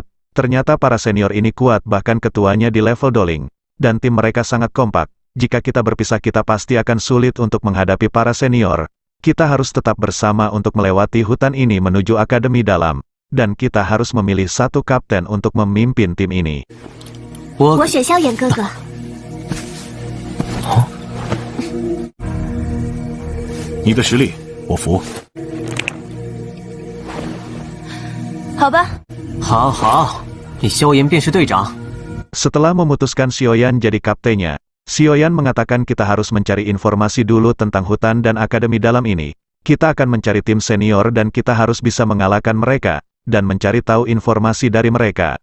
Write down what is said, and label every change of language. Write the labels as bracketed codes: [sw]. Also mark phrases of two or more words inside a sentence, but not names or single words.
[id] Ternyata para senior ini kuat bahkan ketuanya di level doling. Dan tim mereka sangat kompak. Jika kita berpisah kita pasti akan sulit untuk menghadapi para senior. Kita harus tetap bersama untuk melewati hutan ini menuju akademi dalam. Dan kita harus memilih satu kapten untuk memimpin tim ini. [zh] 我选萧炎哥哥。你的实力我服。好吧。好好，你萧炎便是队长。 [id] Setelah memutuskan Sioyan jadi kaptennya, Sioyan mengatakan kita harus mencari informasi dulu tentang hutan dan akademi dalam ini. Kita akan mencari tim senior dan kita harus bisa mengalahkan mereka, dan mencari tahu informasi dari mereka.